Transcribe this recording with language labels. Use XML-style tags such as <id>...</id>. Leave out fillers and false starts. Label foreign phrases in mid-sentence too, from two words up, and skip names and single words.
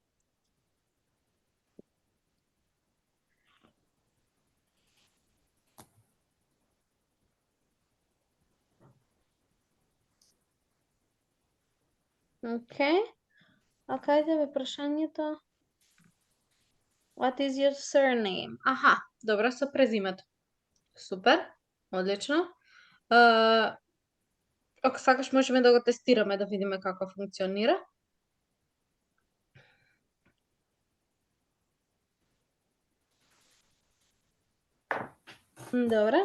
<mk>Океј. А каде бе прашањето?</mk> <en>What is your surname?</en> <mk>Аха, добро, со презимето. Супер, одлично. Ако сакаш можеме да го тестираме, да видиме како функционира. Добро.</mk>